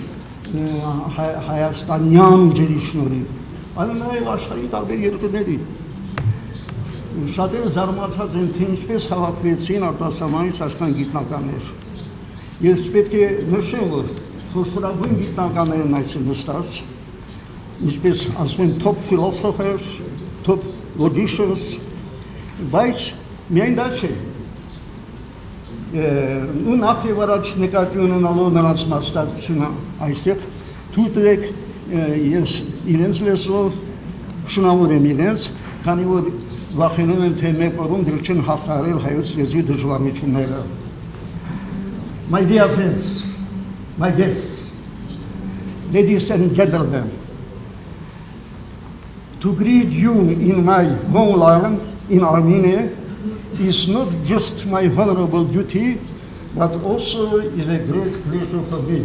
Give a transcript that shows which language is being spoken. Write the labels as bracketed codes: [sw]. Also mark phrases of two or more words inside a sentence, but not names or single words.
[hy] հայաստանյան ուժերի շնորհիվ, այլ նաև աշխարհի տարբեր երկրների։ Շատերը զարմացած են, թե ինչպես հավաքվեցին արտասահմանից այսքան գիտնականներ։ Ես պետք է նշեմ, որ խոշորագույն գիտնականներն այդտեղ նստած, ինչպես ասում են [en] top philosophers, top logicians, [hy] բայց միայն դա չէ։ Ու նախ եւ առաջ նկատի ունենալով նրանց մասնակցությունը այստեղ թույլ տվեք ես իրենց լեզվով շնորհավորեմ իրենց, քանի որ վախենում եմ, թե մեկ օրում դեռ չեն հաղթահարել հայոց լեզվի դժվարությունները։ [en] My dear friends, my guests, ladies and gentlemen, to greet you in my homeland in Armenia is not just my honorable duty, but also is a great pleasure for me.